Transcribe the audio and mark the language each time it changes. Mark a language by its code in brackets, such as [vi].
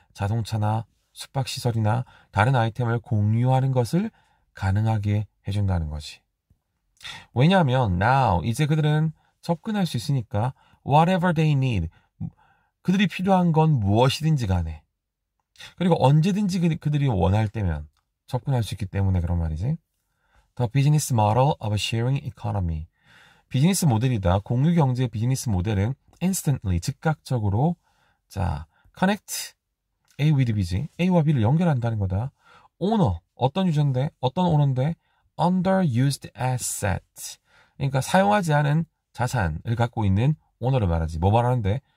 [ko] 자동차나 숙박시설이나 다른 아이템을 공유하는 것을 가능하게 해준다는 거지. 왜냐하면 now 이제 그들은 접근할 수 있으니까 [en] whatever they need, [ko] 그들이 필요한 건 무엇이든지 간에, 그리고 언제든지 그들이 원할 때면 접근할 수 있기 때문에 그런 말이지. [en] The business model of a sharing economy. [ko] 비즈니스 모델이다. 공유경제 비즈니스 모델은 instantly, 즉각적으로 자, [en] connect A with B [ko] 지. A와 B를 연결한다는 거다. owner, 어떤 유저인데, 어떤 오너인데, [en] underused asset. [ko] 그러니까 사용하지 않은 자산을 갖고 있는 오너를 말하지. 뭐 말하는데?